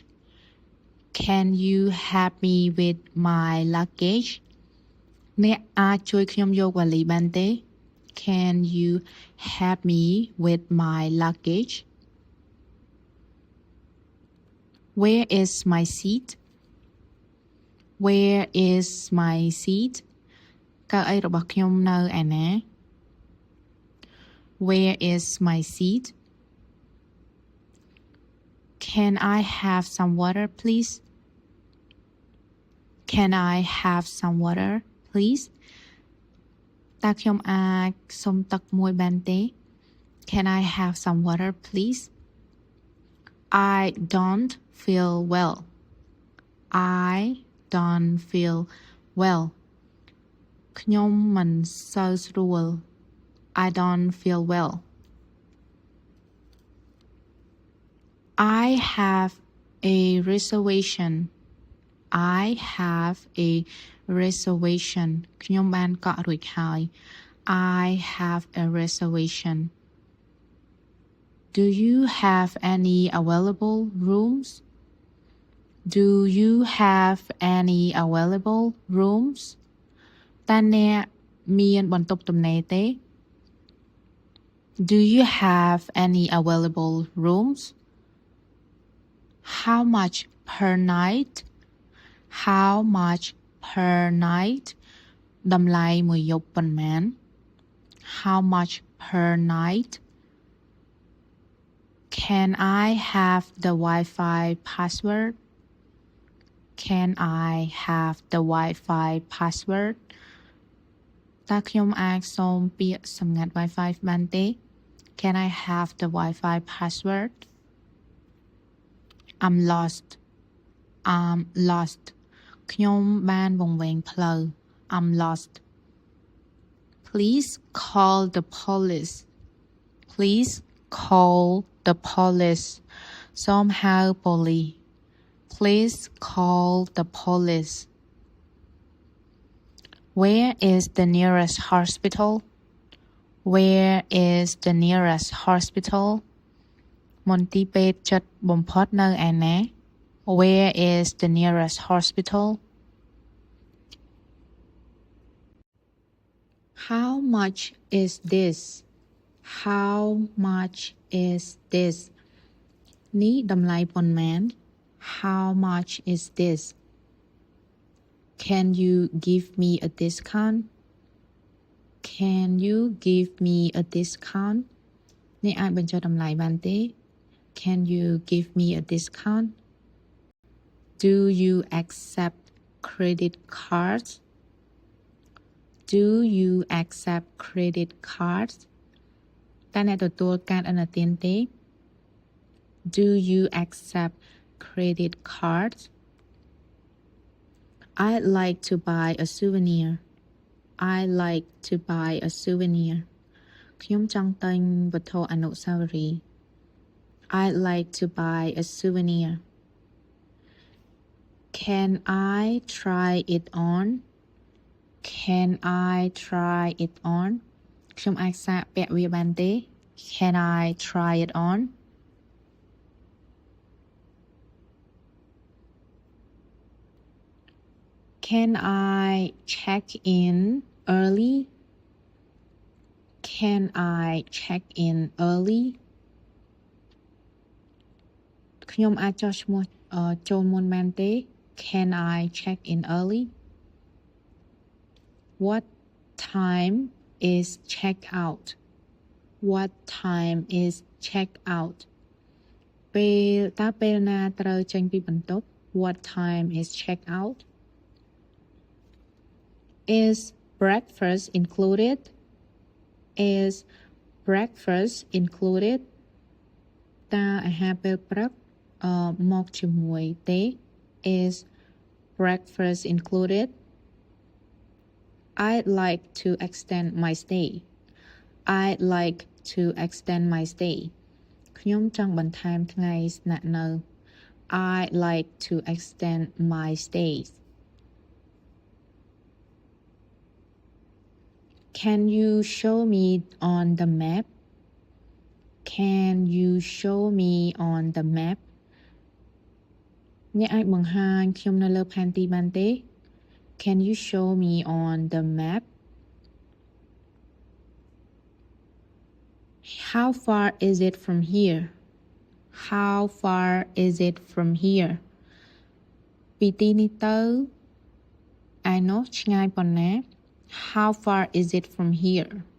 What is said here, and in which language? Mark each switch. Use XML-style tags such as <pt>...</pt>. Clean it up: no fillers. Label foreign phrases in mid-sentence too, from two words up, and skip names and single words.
<en>Can you help me with my luggage?</en> <km>អ្នកអាចជួយខ្ញុំយកវ៉ាលីបានទេ</km> <en>Can you help me with my luggage? Where is my seat? Where is my seat?</en> <km>កៅអីរបស់ខ្ញុំនៅឯណា</km> <en>Where is my seat? Can I have some water, please? Can I have some water, please?</en> <km>តើខ្ញុំអាចសុំទឹកមួយបានទេ</km> <en>Can I have some water, please? I don't feel well. I don't feel well.</en> <km>ខ្ញុំមិនសូវស្រួល</km> <en>I don't feel well. I have a reservation. I have a reservation.</en> <km>ខ្ញុំបានកក់រួចហើយ</km> <en>I have a reservation. Do you have any available rooms? Do you have any available rooms?</en> <km>តើអ្នកមានបន្ទប់ទំនេរទេ</km> <en>Do you have any available rooms? How much per night? How much per night?</en> <km>តម្លៃមួយយប់ប៉ុន្មាន</km> <en>How much per night? Can I have the Wi-Fi password? Can I have the Wi-Fi password?</en> <km>តើខ្ញុំអាចសូមពាក្យសម្ងាត់ Wi-Fi បានទេ</km> <en>Can I have the Wi-Fi password? I'm lost. I'm lost.</en> <km>ខ្ញុំបានវង្វេងផ្លូវ</km> <en>I'm lost. Please call the police. Please call the police.</en> <km>សូមហៅប៉ូលីស</km> <en>Please call the police. Where is the nearest hospital? Where is the nearest hospital?</en> <km>មន្ទីរពេទ្យជិតបំផុតនៅឯណា</km> <en>Where is the nearest hospital? How much is this? How much is this?</en> <km>នេះតម្លៃប៉ុន្មាន</km> <en>How much is this? Can you give me a discount? Can you give me a discount?</en> <km>អ្នកអាចបញ្ចុះតម្លៃបានទេ</km> <en>Can you give me a discount? Do you accept credit cards? Do you accept credit cards?</en> <km>តើអ្នកទទួលកាតឥណទានទេ</km> <en>Do you accept credit cards? I'd like to buy a souvenir. I'd like to buy a souvenir.</en> <km>ខ្ញុំចង់ទិញវត្ថុអនុស្សាវរីយ៍</km> <en>I'd like to buy a souvenir. Can I try it on? Can I try it on?</en> <km>ខ្ញុំអាចសាកពាក់វាបានទេ</km> <en>Can I try it on? Can I check in early? Can I check in early?</en> <km>ខ្ញុំអាចចុះឈ្មោះចូលមុនបានទេ</km> <en>Can I check in early? What time is check out? What time is check out?</en> <km>ពេលណាត្រូវចេញពីបន្ទប់</km> <en>What time is check out? Is breakfast included? Is breakfast included?</en> <km>តើអាហារពេលព្រឹកមកជាមួយទេ</km> <en>Is breakfast included? I'd like to extend my stay. I'd like to extend my stay.</en> <km>ខ្ញុំចង់បន្ថែមថ្ងៃស្នាក់នៅ</km> <en>I'd like to extend my stay. Can you show me on the map? Can you show me on the map</en> <km>អ្នកអាចបង្ហាញខ្ញុំនៅលើផែនទីបានទេ</km> <en>Can you show me on the map How far is it from here How far is it from here</en> <km>ពីទីនេះទៅឯនោះឆ្ងាយប៉ុណ្ណា</km> <en>How far is it from here</en>